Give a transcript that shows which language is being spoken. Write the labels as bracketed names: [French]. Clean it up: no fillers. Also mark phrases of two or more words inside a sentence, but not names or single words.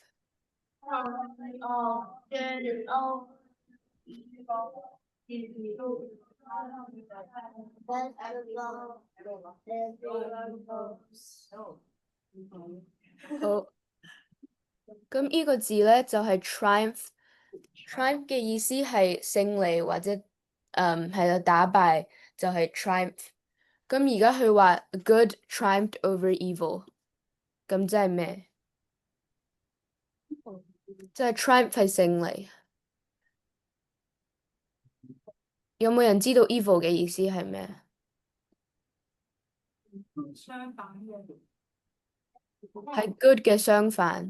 [Cantonese] 好，咁呢個字咧就係 triumph。triumph 嘅意思係勝利或者係啦打敗，就係 triumph。咁而家佢話 [English] good triumphed over evil， [Cantonese] 咁即係咩？即係 triumph 係勝利。有冇人知道 evil 嘅意思係咩？相反嘅。係 good 嘅相反。